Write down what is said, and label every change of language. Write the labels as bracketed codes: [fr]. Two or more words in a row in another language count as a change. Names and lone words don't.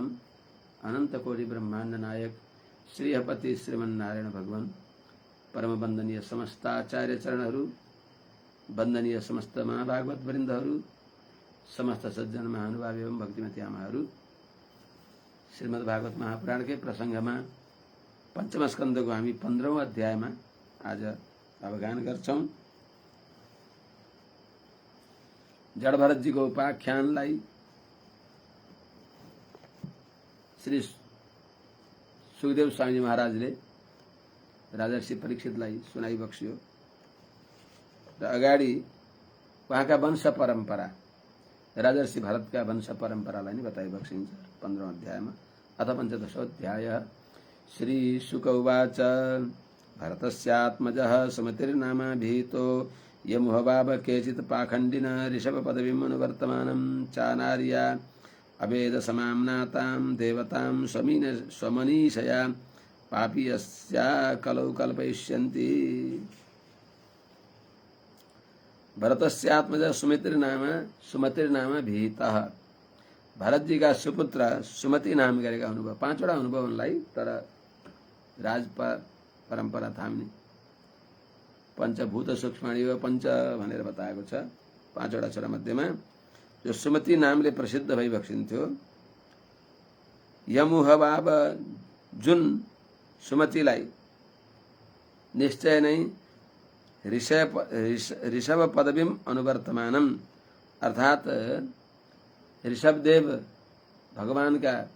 [ne] अनंत कोटि ब्रह्मांड नायक श्री हपति श्रीमन्नारायण भगवान परम वंदनीय समस्त आचार्य चरणहरू, वंदनीय समस्त महाभागवत वृन्दहरू, समस्त सज्जन महानुभाव एवं भक्तिमती आमाहरू, श्रीमद् भागवत महापुराण [hi] के प्रसंग में [ne] पंचम स्कंद को हामी 15औं अध्याय में आज अवगान गर्छौं। जड़ भरत जी को उपाख्यानलाई श्री सुखदेव स्वामी महाराजले राजर्षि परीक्षितलाई सुनाई बक्स्यो र अगाडि उहाँका वंश परम्परा राजर्षि भरतका वंश परम्परालाई नै बताइ बक्सिन्छ 15औं अध्यायमा। [sa] अथ पञ्चदशो अध्यायः। श्री शुक उवाच भरतस्यात्मजः सुमतिर्नामाभिहितो यमुहवाव केचित् पाखण्डिन ऋषभपदवीम् अनुवर्तमानं चानार्या अवेद समाम्नातां देवतां स्वमनीषया पापीयस्या कलौ कल्पयिष्यन्ति। भरतस्यात्मज सुमतिर्नाम भीतः। [ne] भरत जी का सुपुत्र सुमति नाम गरेका हुनुभयो। 5वटा हुनुभयो उनलाई, तर राज परम्परा थाम्ने [sa] पञ्चभूत सूक्ष्माणि पञ्च [ne] भनेर बताएको छ। 5वटा छोरा मध्येमा जो सुमति नामले प्रसिद्ध भई बक्सिन्थ्यो। यमुहवाव जुन सुमतिलाई निश्चय नै ऋषभ [sa] पदवीम अनुवर्तमानम [ne] अर्थात ऋषभदेव भगवान का